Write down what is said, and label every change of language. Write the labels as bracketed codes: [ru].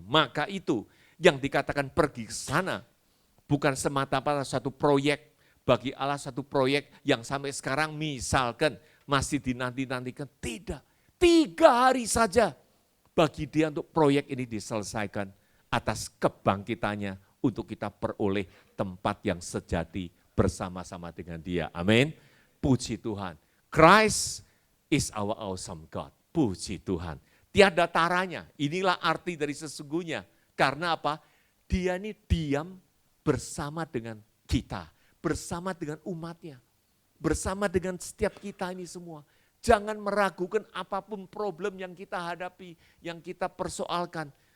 [id] Maka itu yang dikatakan pergi ke sana, bukan semata-mata satu proyek, bagi Allah satu proyek yang sampai sekarang misalkan masih dinanti-nantikan. Tidak, 3 hari saja bagi dia untuk proyek ini diselesaikan atas kebangkitannya untuk kita peroleh tempat yang sejati bersama-sama dengan dia. Amin. Puji Tuhan. [en] Christ is our awesome God. [id] Puji Tuhan. Tiada taranya. Inilah arti dari sesungguhnya. Karena apa? Dia ini diam bersama dengan kita, bersama dengan umatnya, bersama dengan setiap kita ini semua. Jangan meragukan apapun problem yang kita hadapi, yang kita persoalkan.